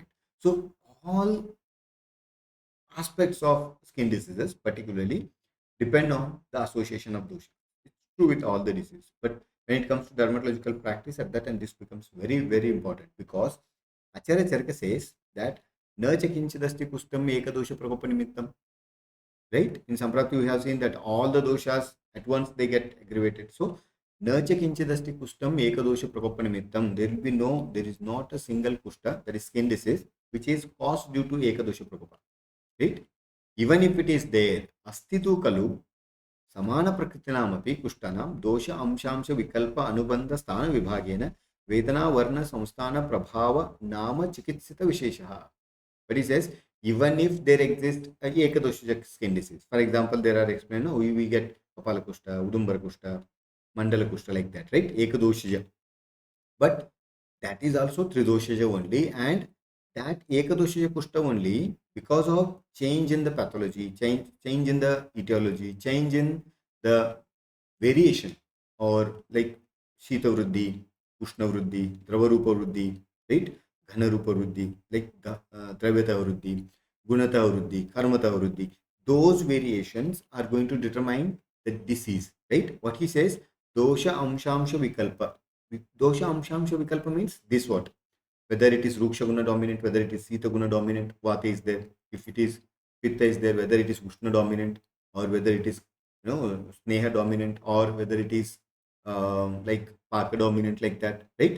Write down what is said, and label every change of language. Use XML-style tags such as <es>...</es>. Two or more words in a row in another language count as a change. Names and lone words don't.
<en>So all aspects of skin diseases particularly depend on the association of dosha. It's true with all the diseases, but when it comes to dermatological practice, at that time this becomes very, very important, because Acharya Charaka says that</en> <sa>न चाकिञ्चिदस्ति कुष्ठम् एकदोष प्रकोप निमित्तम्.</sa> <en>Right? In Samprati, we have seen that all the doshas at once they get aggravated. So,</en> <sa>नच किञ्चिदस्ति कुष्ठम् एकदोष प्रकोप निमित्तम्.</sa> <en>There will be no, there is not a single kushta, that is skin disease, which is caused due to</en> <sa>एकदोष प्रकोप.</sa> <en>Right? Even if it is there,</en> <sa>अस्तितु खलु समान प्रकृतीनामपि कुष्ठानां दोष अंशांश विकल्प अनुबन्ध स्थान विभागेन वेदना वर्ण संस्थान प्रभाव नाम चिकित्सित विशेषः.</sa> <en>But he says, even if there exists a ekadosha skin disease, for example, there are explained, no, we get Kapala Kushta, Udumbar Kushta, Mandala Kushta, like that, right? Ekadosha. But that is also Tridosha only, and that Ekadosha Kushta only, because of change in the pathology, change in the etiology, change in the variation, or like Shita Vruddhi, Ushna Vruddhi, Drava Rupa Vruddhi, right? Ghana Rupa Vruddhi, like Dravyata Vruddhi, Gunata Vruddhi, Karmata Vruddhi. Those variations are going to determine the disease, right? What he says,</en> <sa>दोष अंशांश विकल्प. दोष अंशांश विकल्प</sa> <en>means this what? Whether it is Ruksha Guna dominant, whether it is Sita Guna dominant, Vata is there. If it is Pitta is there, whether it is Ushna dominant, or whether it is Sneha dominant, or whether it is like Paka dominant, like that, right?</en>